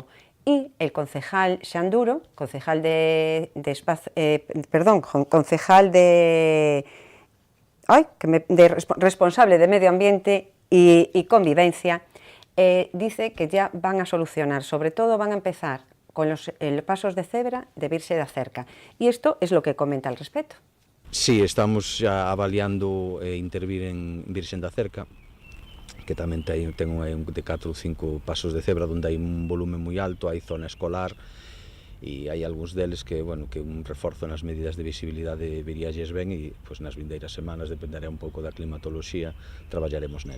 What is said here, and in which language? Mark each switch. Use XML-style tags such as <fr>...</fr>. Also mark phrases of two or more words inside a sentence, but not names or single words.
<es>Y el concejal Xanduro, responsable de Medio Ambiente y Convivencia, dice que ya van a solucionar, sobre todo van a empezar con los pasos de cebra de Virxe da Cerca.</es> <gl>E isto é</gl> <es>lo que comenta al respecto.</es> <gl>Sí, estamos xa avaliando intervir en Virxe da Cerca, que tamén ten de 4 ou 5 pasos de cebra onde hai un volumen moi alto, hai zona escolar, e hai algúns deles que, bueno, que un reforzo nas medidas de visibilidade viríalles ben e pois, nas vindeiras semanas, dependerá un pouco da climatoloxía, traballaremos nele.</gl>